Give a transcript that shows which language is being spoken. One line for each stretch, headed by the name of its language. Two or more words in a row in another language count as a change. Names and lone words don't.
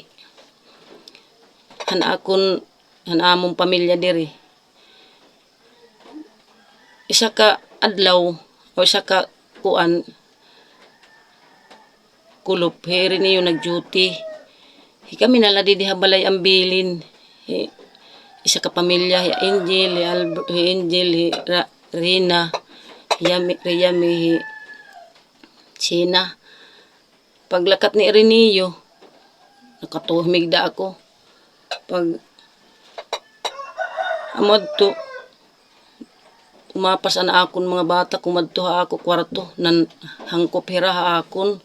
Waray: Han among pamilya diri. Isa ka adlaw o isa ka kuan kulop heri niyo nag-duty. Kami nala didiha balay ang bilin. Isa ka pamilya Angel, Angel, Rina, Riyami, Sina. Paglakat ni Riniyo, nakatuhmig da ako. Pag amad to, umapas na akon mga bata, kumadto ha ako kwarto, nan hangkop hira ha akon.